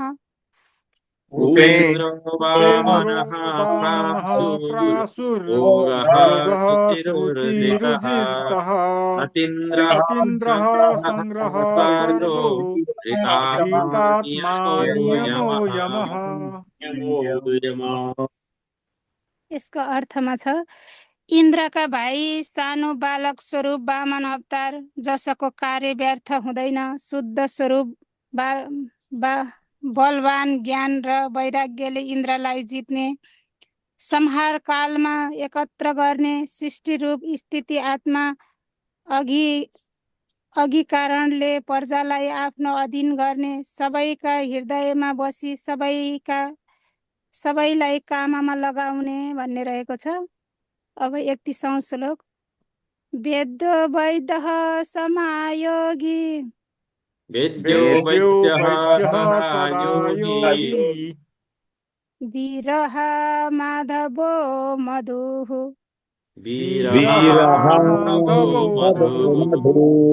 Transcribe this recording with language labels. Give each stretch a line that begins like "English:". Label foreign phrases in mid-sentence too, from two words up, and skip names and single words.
Sanskrit: उपेन्द्रो वामनः प्रासुर्भोगः शुचिरुर्जितः अतीन्द्रः अतीन्द्रः सङ्ग्रहः सङ्ग्रह सर्गो सर्गो धृतात्मा धृतात्मा नियमो नियमो यमः।
Nepali: यसको अर्थमा छ इन्द्रका भाइ सानो बालक स्वरूप वामन अवतार जसको कार्य व्यर्थ हुँदैन शुद्ध स्वरूप बलवान ज्ञान र वैराग्यले इन्द्रलाई जित्ने संहार कालमा एकत्र गर्ने सृष्टि रूप स्थिति आत्मा अघि कारणले प्रजालाई आफ्नो अधीन गर्ने सबैका हृदयमा बसी सबैलाई काममा लगाउने भन्ने रहेको छ। अब 31औं श्लोक
Sanskrit: वेद्यो वैद्यः समायोगी वेद्यो वैद्यः सहायोगी वीरः माधवो मधुः वीरः मधु